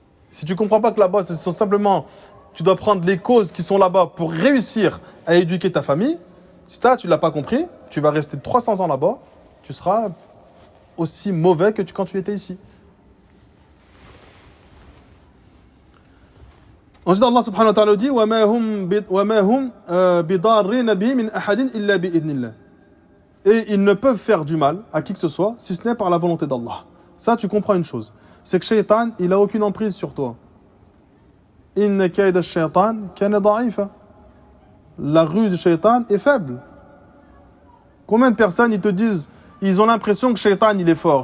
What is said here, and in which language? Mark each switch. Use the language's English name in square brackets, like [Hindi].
[French] Si tu ne comprends pas que là-bas, c'est simplement, tu dois prendre les causes qui sont là-bas pour réussir à éduquer ta famille, si tu ne l'as pas compris, tu vas rester 300 ans là-bas, tu seras aussi mauvais que quand tu étais ici. Ensuite, Allah subhanahu wa ta'ala dit [Arabic] وَمَا هُمْ بِضَارِّينَ بِهِ مِنْ أَحَدٍ إِلَّا بِإِذْنِ اللَّهِ. [French] Et ils ne peuvent faire du mal à qui que ce soit, si ce n'est par la volonté d'Allah. Ça, tu comprends une chose. C'est que Shaitan, il n'a aucune emprise sur toi. [Arabic] إِنَّ كَيْدَ الشَّيْطَانِ كَانَ ضَعِيفًا. [French] La ruse du Shaitan est faible. Combien de personnes, ils te disent, ils ont l'impression que Shaitan, il est fort.